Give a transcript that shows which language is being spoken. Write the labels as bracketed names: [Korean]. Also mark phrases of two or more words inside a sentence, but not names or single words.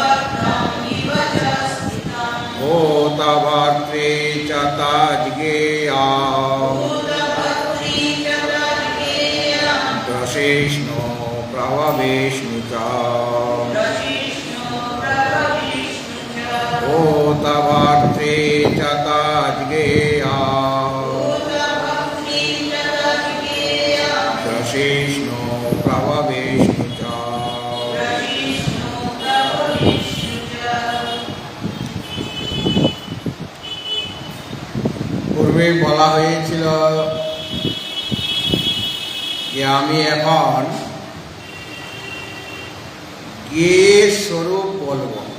[Sanskrit] भूतभर्तृ च तज्ज्ञेयम् ग्रसिष्णु प्रभविष्णु च भूतभर्तृ च तज्ज्ञेयम् ग्रसिष्णु प्रभविष्णु च। [Bangla] পূর্বে বলা হয়েছিল যে আমি এখন জ্ঞেয়ের স্বরূপ বলব।